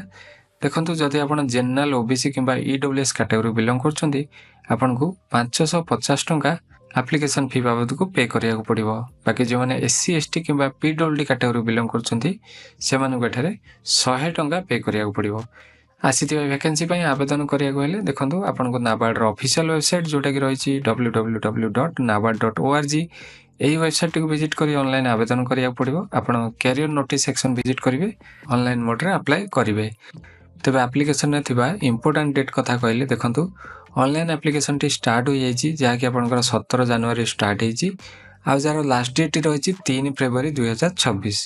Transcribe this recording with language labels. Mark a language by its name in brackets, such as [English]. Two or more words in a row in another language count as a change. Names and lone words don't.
[Odia] ଦେଖନ୍ତୁ ଯଦି ଆପଣ ଜେନେରାଲ ଓବିସି କିବା ଇଡବ୍ଲ୍ୟୁଏସ [English] category belong [Odia] କରୁଛନ୍ତି ଆପଣଙ୍କୁ 550 ଟଙ୍କା [English] application fee [Odia] ବାବଦକୁ ପେ କରିବାକୁ ପଡ଼ିବ। ବାକି ଯୋ ମାନେ ଏସସି ଏସଟି କିମ୍ବା ପିଡବ୍ଲ୍ୟୁଡି [English] category belong [Odia] କରୁଛନ୍ତି ସେମାନେ ଏଠାରେ 100 ଟଙ୍କା ପେ କରିବାକୁ ପଡ଼ିବ। ଆସିଥିବା ଭ୍ୟାକେନ୍ସି ପାଇଁ ଆବେଦନ କରିବାକୁ ହେଲେ ଦେଖନ୍ତୁ ଆପଣଙ୍କୁ ନାବାର୍ଡ ର [English] official website [Odia] ଯୋଉଟା କି ରହିଛି www.nabard.org ଏହି ୱେବସାଇଟକୁ ଭିଜିଟ କରି ଅନଲାଇନ ଆବେଦନ କରିବାକୁ ପଡ଼ିବ। ଆପଣ [English] career notice section [Odia] ଭିଜିଟ କରିବେ [English] online mode [Odia] ରେ ଅପ୍ଲାଇ କରିବେ। ତେବେ ଆପ୍ଲିକେସନ ନେଇଥିବା [English] important date [Odia] କଥା କହିଲେ ଦେଖନ୍ତୁ [English] online application [Odia] ଟି ଷ୍ଟାର୍ଟ ହୋଇ ଯାଇଛି ଯାହା କି ଆପଣଙ୍କର 17 ଜାନୁଆରୀ ଷ୍ଟାର୍ଟ ହେଉଛି ଆଉ ଯାହାର [English] last date [Odia] ରହିଛି 3 ଫେବୃଆରୀ 2026।